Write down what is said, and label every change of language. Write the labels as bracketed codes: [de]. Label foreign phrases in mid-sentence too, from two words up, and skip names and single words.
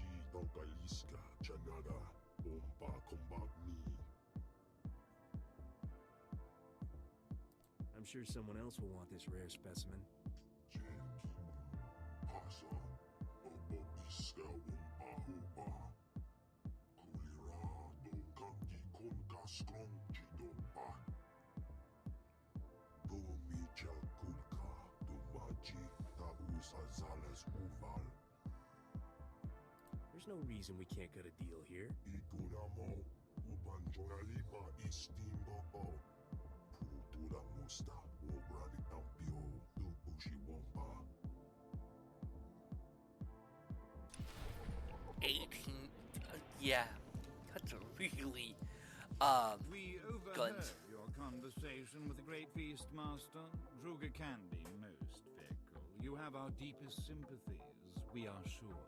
[en] Donkaliska, Chanada, Ompa, Kombak me. I'm sure someone else will want this rare specimen. Pasa, Obobiska, Ompa, Hopa. Kulira, Donkangi, Konka, Strong, Chidompa. Domicha, Kulka, Domachi, Taus, Azalas, Uval. There's no reason we can't cut a deal here. Ituramo, Ubanjonalipa, Istimbo. Putura Musta, Obrani Tampio, Dubushi Wompa. 18. Yeah, that's a really We overheard guns. your conversation with the Great Feast Master. Druga can be most fickle. You have our deepest sympathies, we are sure.